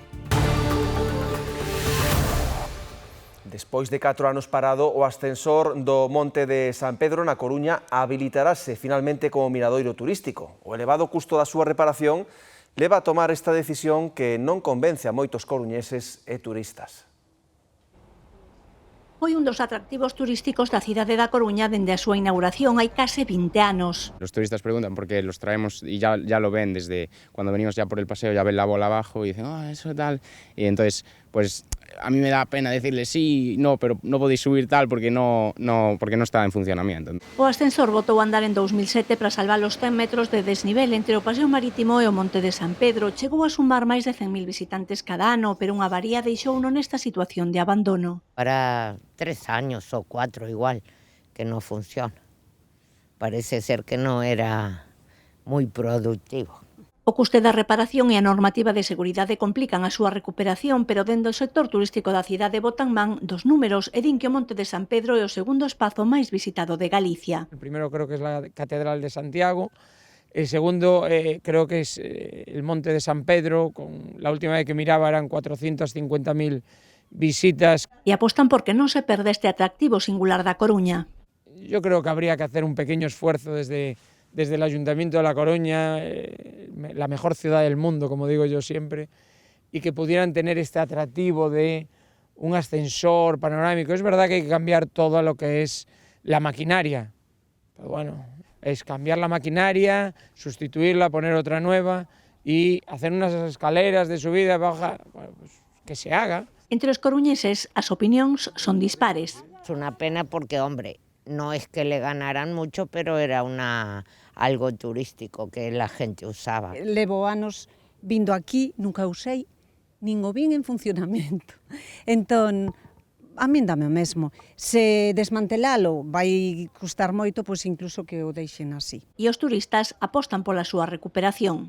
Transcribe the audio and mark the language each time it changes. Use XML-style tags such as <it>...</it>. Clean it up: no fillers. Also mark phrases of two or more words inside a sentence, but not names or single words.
<gl>Despois de 4 anos parado, o ascensor do Monte de San Pedro na Coruña habilitarase finalmente como miradoiro turístico. O elevado custo da súa reparación leva a tomar esta decisión que non convence a moitos coruñeses e turistas. Foi un dos atractivos turísticos da cidade da Coruña dende a súa inauguración hai case 20 anos.</gl> <es>Los turistas preguntan porque los traemos y ya lo ven desde cuando venimos ya por el paseo, ya ven la bola abajo y dicen, eso tal. Y entonces, pues a mí me da pena decirles sí, no, pero no podéis subir tal porque no está en funcionamiento.</es> <gl>O ascensor botou a andar en 2007 para salvar os 100 metros de desnivel entre o Paseo Marítimo e o Monte de San Pedro. Chegou a sumar máis de 100.000 visitantes cada ano, pero unha avaría deixouno nesta situación de abandono.</gl> <es>Para 3 años o 4 igual que no funciona. Parece ser que no era muy productivo.</es> <gl>O custe da reparación e a normativa de seguridade complican a súa recuperación, pero dende o sector turístico da cidade botan man dos números e din que o Monte de San Pedro é o segundo espazo máis visitado de Galicia.</gl> <es>El primero creo que es la Catedral de Santiago, el segundo creo que es el Monte de San Pedro, con la última vez que miraba eran 450.000 visitas.</es> <gl>E apostan porque non se perde este atractivo singular da Coruña.</gl> <es>Yo creo que habría que hacer un pequeño esfuerzo desde el Ayuntamiento de La Coruña, la mejor ciudad del mundo, como digo yo siempre, y que pudieran tener este atractivo de un ascensor panorámico. Es verdad que hay que cambiar todo lo que es la maquinaria, pero bueno, es cambiar la maquinaria, sustituirla, poner otra nueva y hacer unas escaleras de subida, baja, bueno, pues que se haga.</es> <gl>Entre os coruñeses as opinións son dispares.</gl> <es>Es una pena porque, hombre, no es que le ganaran mucho, pero era algo turístico que la gente usaba.</es> <gl>Levo anos vindo aquí, nunca usei, nin o vin en funcionamento. Entón, a min dame o mesmo. Se desmantelalo vai custar moito, pois incluso que o deixen así. E os turistas apostan pola súa recuperación.</gl>